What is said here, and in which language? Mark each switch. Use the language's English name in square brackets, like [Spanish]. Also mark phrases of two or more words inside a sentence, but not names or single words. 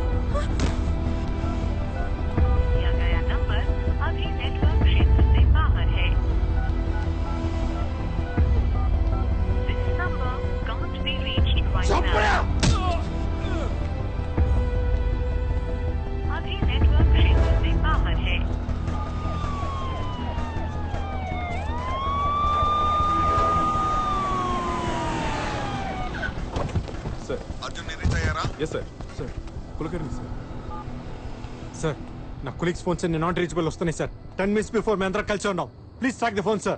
[Hindi] दिया गया नंबर अभी नेटवर्क क्षेत्र से बाहर है [English] This number can't be reached right now. [Hindi] अभी नेटवर्क क्षेत्र से बाहर है [Telugu] సార్ అర్జున్ రీచ్ అయ్యారా [English] yes sir [Telugu] సార్ కులకర్ణి సార్ సార్ నా కొలీగ్స్ ఫోన్స్ అన్ని [English] not reachable [Telugu] వస్తున్నాయి సార్ [English] 10 minutes before [Telugu] మేము అందరం కలిసి ఉన్నాం [English] please track the phone sir